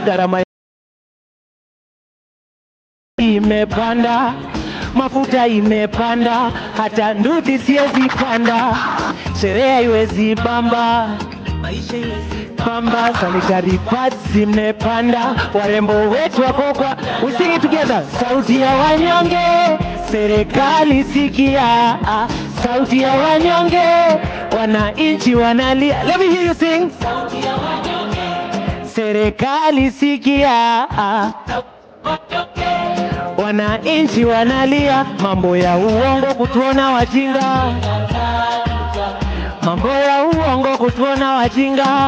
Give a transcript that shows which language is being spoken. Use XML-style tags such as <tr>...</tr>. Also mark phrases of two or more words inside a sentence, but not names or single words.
<sw>Gharama imepanda, mafuta imepanda, hata nduthi siwezi panda, sherehe haiwezi bamba, maisha haiwezi bamba, sanitary pads zimepanda, warembo wetu wako kwa.</sw> <en>We sing it together.</en> <sw>Sauti ya wanyonge, serikali sikia. Sauti ya wanyonge, wananchi wanalia.</sw> <en>Let me hear you sing.</en> <sw>Sauti ya wanyonge, serikali sikia. Wananchi wanalia. Mambo ya uongo kutuona wajinga. Mambo ya uongo kutuona wajinga.</sw>